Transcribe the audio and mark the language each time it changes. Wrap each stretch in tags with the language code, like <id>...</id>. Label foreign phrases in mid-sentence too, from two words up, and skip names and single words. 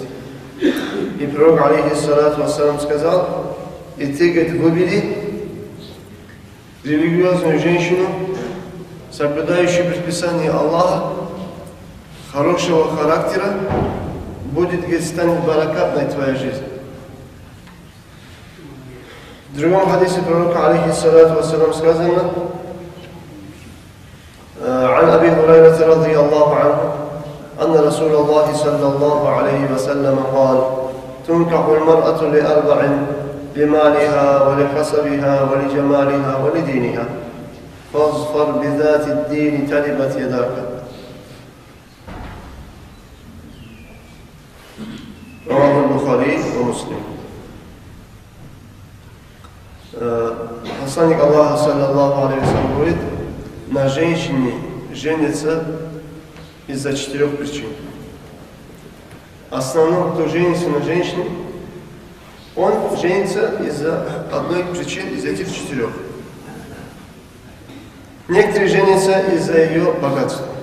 <ru>И пророк,</ru> <ar>عليه الصلاة والسلام,</ar> <ru>сказал: и ты, говорит, выбери религиозную женщину, соблюдающий предписание Аллаха, хорошего характера, будет, говорит, станет баракатной твоя жизнь. В другом хадисе пророка,</ru> <ar>عليه الصلاة والسلام,</ar> <ru>сказано:</ru> <ar>عن أبي هريرة رضي الله عنه أن رسول الله صلى الله عليه وسلم قال: تنكح المرأة لأربع: لمالها ولحسبها ولجمالها ولدينها، فاظفر بذات الدين تلبت يداك. رواه البخاري ومسلم.</ar> <ru>Посланник Аллаха,</ru> <ar>صلى الله عليه وسلم,</ar> <ru>говорит: на женщине женится из-за 4 причин. Основном, кто женится на женщине, он женится из-за одной причины, из этих 4. Некоторые женятся из-за ее богатства.</ru>